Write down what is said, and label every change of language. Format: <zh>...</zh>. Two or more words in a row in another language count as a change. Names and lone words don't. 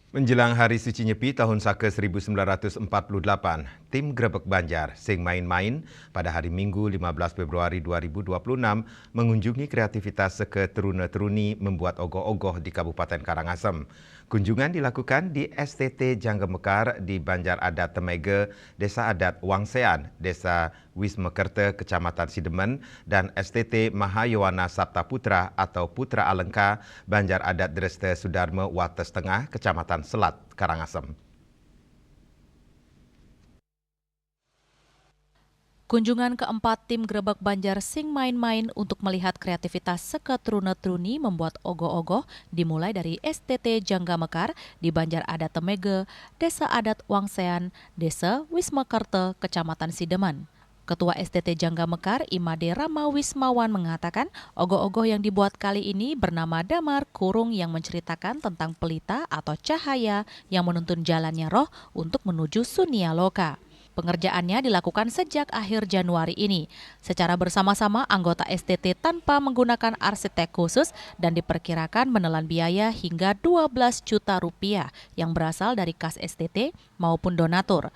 <id>Menjelang Hari Suci Nyepi tahun Saka 1948, tim Grebek Banjar sing main-main pada hari Minggu 15 Februari 2026 mengunjungi kreativitas seke teruna-teruni membuat ogoh-ogoh di Kabupaten Karangasem. Kunjungan dilakukan di STT Jangga Mekar di Banjar Adat Temege, Desa Adat Wangsean, Desa Wismekerta, Kecamatan Sidemen, dan STT Mahayowana Sabta Putra atau Putra Alengka, Banjar Adat Dreste Sudarma Wates Tengah, Kecamatan Selat, Karangasem. Kunjungan keempat tim Grebek Banjar sing main-main untuk melihat kreativitas seke teruna-teruni membuat ogoh-ogoh dimulai dari STT Jangga Mekar di Banjar Adat Temege, Desa Adat Wangsean, Desa Wismekerta, Kecamatan Sideman. Ketua STT Jangga Mekar, Imade Rama Wismawan mengatakan ogoh-ogoh yang dibuat kali ini bernama Damar Kurung yang menceritakan tentang pelita atau cahaya yang menuntun jalannya roh untuk menuju Sunia Loka. Pengerjaannya dilakukan sejak akhir Januari ini, secara bersama-sama anggota STT tanpa menggunakan arsitek khusus dan diperkirakan menelan biaya hingga 12 juta rupiah yang berasal dari kas STT maupun donatur.</id>